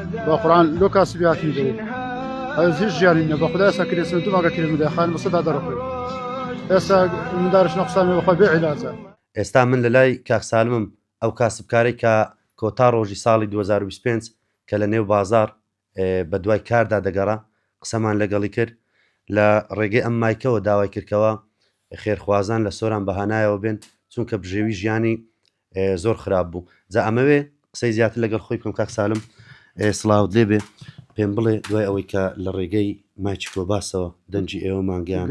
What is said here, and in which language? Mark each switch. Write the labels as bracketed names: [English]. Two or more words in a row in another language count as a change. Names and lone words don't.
[Central Kurdish] بقرآن لو كاسبياتي دي هذا جياني بخدا سكري سنتو ما كريم ده خان مصطفى درخي اسا من دارش نقصان بخو بعلاجه ئێستا من لە لای کاک سالمم ئەو کاسبکاری کە کۆتا ڕۆژی ساڵی 2025 کە لە نێو بازار بە دوای کاردا دەگەڕا قسەمان لەگەڵی کرد لە ڕێگەی ئەم مایکەوە داوای کردکەوە خێرخوازان لە سۆران بەهانایەوە بێن چونکە بژێوی ژیانی زۆر خراپ بوو جا ئەمەوێ قسەی زیاتر لەگەڵ خۆی بکەم کاک سالم سڵاوت لێ بێ پێم بڵێ دوای ئەوەی کە لە ڕێگەی مایکی کۆباسەوە دەنجی ئێوە مانگیان